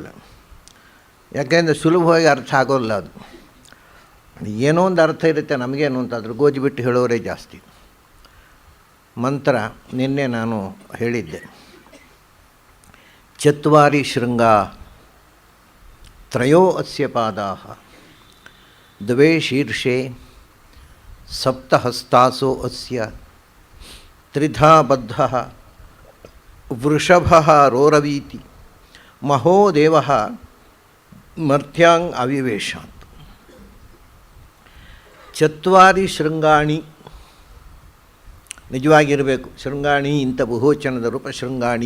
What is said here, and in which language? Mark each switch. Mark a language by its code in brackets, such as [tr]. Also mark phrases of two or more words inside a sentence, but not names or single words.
[kn] ಯಾಕೆಂದರೆ ಸುಲಭವಾಗಿ ಅರ್ಥ ಆಗೋಲ್ಲ. ಅದು ಏನೋ ಒಂದು ಅರ್ಥ ಇರುತ್ತೆ, ನಮಗೇನು ಅಂತ ಅದ್ರ ಗೋಜಿ ಬಿಟ್ಟು ಹೇಳೋರೇ ಜಾಸ್ತಿ. ಮಂತ್ರ ನಿನ್ನೆ ನಾನು ಹೇಳಿದ್ದೆ. [sa] ಚತ್ವಾರಿ ಶೃಂಗ ತ್ರಯೋ ಅಸ್ಯ ಪಾದಾಃ ದ್ವೇ ಶೀರ್ಷೆ ಸಪ್ತಹಸ್ತಾಸೋ ಅಸ್ಯ ತ್ರಿಧಾ ಬದ್ಧಃ ವೃಷಭಃ ರೋರವೀತಿ ಮಹೋದೇವಃ ಮರ್ತ್ಯಾಂಗ್ ಅವಿವೇಶಾತ್. ಚತ್ವಾರಿ ಶೃಂಗಾಣಿ [kn] ನಿಜವಾಗಿರಬೇಕು. ಶೃಂಗಾಣಿ ಇಂಥ ಬಹುವಚನದ ರೂಪ ಶೃಂಗಾಣಿ.